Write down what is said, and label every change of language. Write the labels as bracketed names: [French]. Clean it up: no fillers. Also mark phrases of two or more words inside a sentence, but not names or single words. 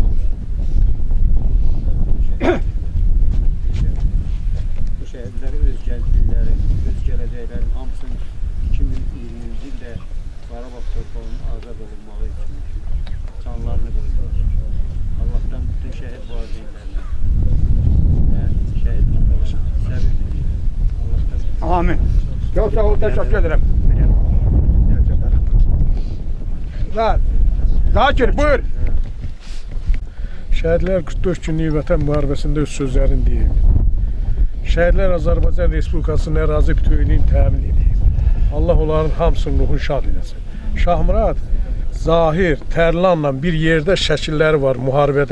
[Azerbaijani] Bu şəhidləri öz gəldikləri, öz gələcəklərin hamısını 2020-ci ildə Qarabağ torpağının azad olunmağı üçün canlarını qoydular. Allah'tan bütün şəhid valideynlərinə və şəhid atalarına səbir diləyirəm. Allah'tan Amin. [Turkish] Çok sağ ol, teşekkür ederim. [Azerbaijani] Ver. Zakir buyur. Şəhidlər 44 günlük vətən müharibəsində öz sözlərini deyib. Şəhidlər Azərbaycan Respublikasının ərazi bütövlüyünü təmin edib. Allah onların hamısının ruhunu şad eləsin. Şahmurad Zahir, Tərlanla bir yerdə şəkilləri var müharibədə.